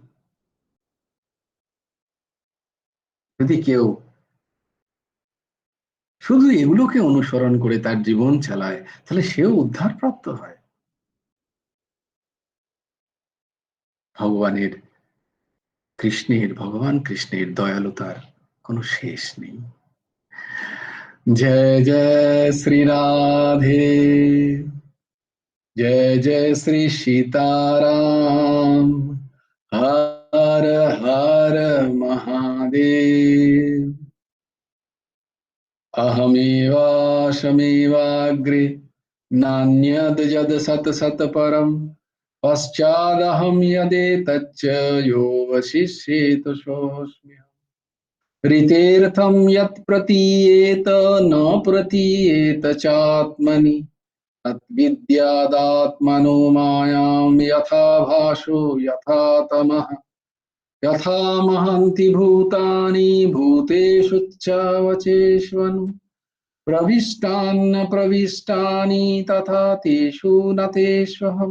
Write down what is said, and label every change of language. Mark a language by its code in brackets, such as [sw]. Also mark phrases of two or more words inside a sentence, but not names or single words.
[bn] যদি কেউ শুধু এগুলোকে অনুসরণ করে তার জীবন চালায়, তাহলে সেও উদ্ধারপ্রাপ্ত হয়। ভগবান কৃষ্ণের দয়ালুতার কোনো শেষ নেই। জয় জয় শ্রী রাধে, [hi] जय जय श्री सीताराम, हर हर महादेव। [sa] अहमेवाशमेवाग्रे, नान्यद् यद् सत् सत् परम्, पश्चादहं यदेतच्च यो वशिष्येत सोऽस्मि। ऋतेऽर्थं यत् प्रतीयेत न प्रतीयेत चात्मनि, तद्विद्यादात्मनो मायां यथा भासो यथा तमः, यथा महन्ति भूतानि भूतेषु च प्रविष्टान्न प्रविष्टानि तथा तेषु न तेष्वहम्।